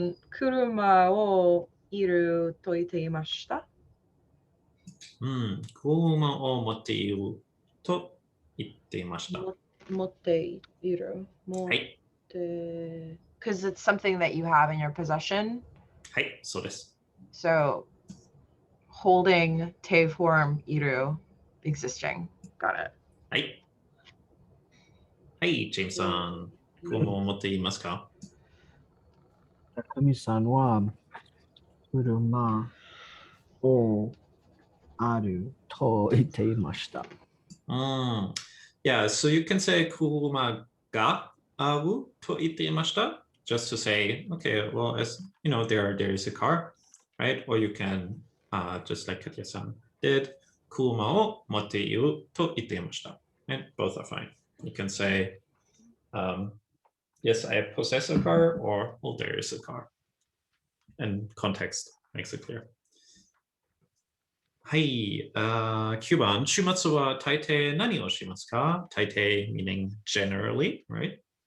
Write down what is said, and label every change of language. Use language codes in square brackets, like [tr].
[ja] 車をいると言っていました。車を持っていると言っていました。持っている。はい。 [en] Because it's something that you have in your possession. [ja] はい、そうです。 [en] So, holding te form iru, existing. Got it. [ja] はい。はい、ジェームさん、車を持っていますか？高見さんは車をあると言っていました。 [en] Yeah, so you can say [ja] 車があると言っていました [en] just to say, okay, well, as you know, there is a car, right? Or you can, just like Katya-san did, [ja] 車を持っていると言っていました。 [en] And both are fine. You can say, yes, I possess a car, or, well, there is a car. And context makes it clear. [ja] はい、9番、週末は大抵何をしますか？ [en] 大抵 meaning generally, right?